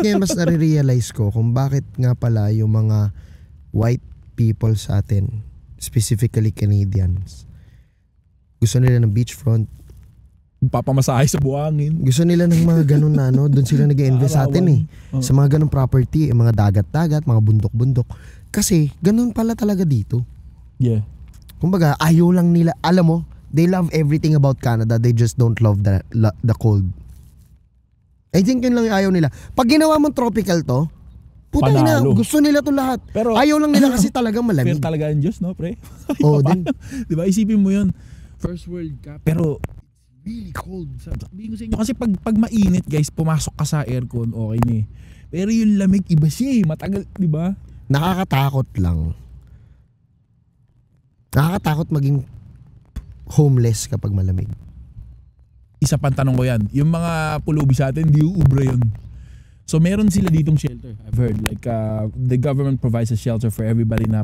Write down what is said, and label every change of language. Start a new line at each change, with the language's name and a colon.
Filipino: ngayon mas nare-realize ko kung bakit nga pala yung mga white people sa atin, specifically Canadians, gusto nila ng beachfront. Papamasahe sa buhangin. Gusto nila ng mga ganun na doon sila nag-invest sa atin eh. Sa mga ganung property, mga dagat-dagat, mga bundok-bundok. Kasi ganun pala talaga dito.
English: Yeah.
Filipino: Kumbaga, ayaw lang nila, alam mo,
English: they love everything about Canada, they just don't love the cold.
Filipino: I think yun lang yung ayaw nila. Pag ginawa mong tropical to, puta na, gusto nila to lahat. Pero ayaw lang nila kasi talagang malamig. Fair talaga ang Diyos, no, pre? Oo din. Diba, isipin mo yun, first world ka, pero really cold. Sabihin ko sa inyo, kasi pag mainit, guys, pumasok ka sa aircon, okay na eh. Pero yung lamig, iba siya eh, matagal, diba? Nakakatakot lang. Nakakatakot maging homeless kapag malamig. Isa pang tanong ko yan, yung mga pulubi sa atin, hindi uubra yun. So meron sila ditong shelter.
English: I've heard like the government provides a shelter for everybody na